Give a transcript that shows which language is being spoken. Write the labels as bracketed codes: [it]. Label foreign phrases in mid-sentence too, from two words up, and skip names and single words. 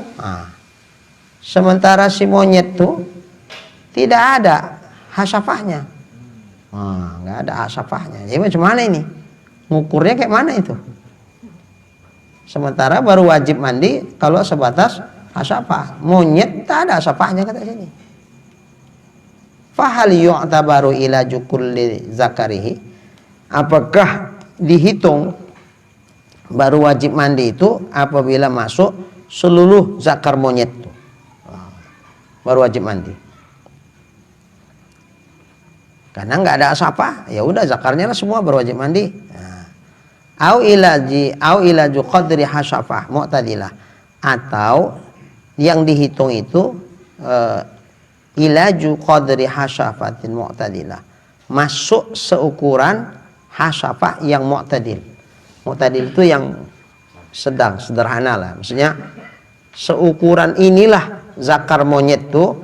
[id] Nah, sementara si monyet tuh tidak ada hasyafahnya. Nah, nggak ada hasyafahnya. Jadi macam mana ini? Ngukurnya kayak mana itu? Sementara baru wajib mandi kalau sebatas hasyafah. Monyet tak ada hasyafahnya kata sini. [ar] فهل يعتبر إلى كل ذكره, [id] apakah dihitung baru wajib mandi itu apabila masuk seluruh zakar monyet itu, baru wajib mandi. Karena nggak ada asapah, ya udah zakarnya lah semua berwajib mandi. [ar] أو إيلاج قدر حشفة معتدلة, [id] atau yang dihitung itu [ar] إيلاج قدر حشفة معتدلة, [id] masuk seukuran hasafah yang mu'tadil. Mu'tadil itu yang sedang, sederhana lah. Maksudnya seukuran inilah zakar monyet tuh.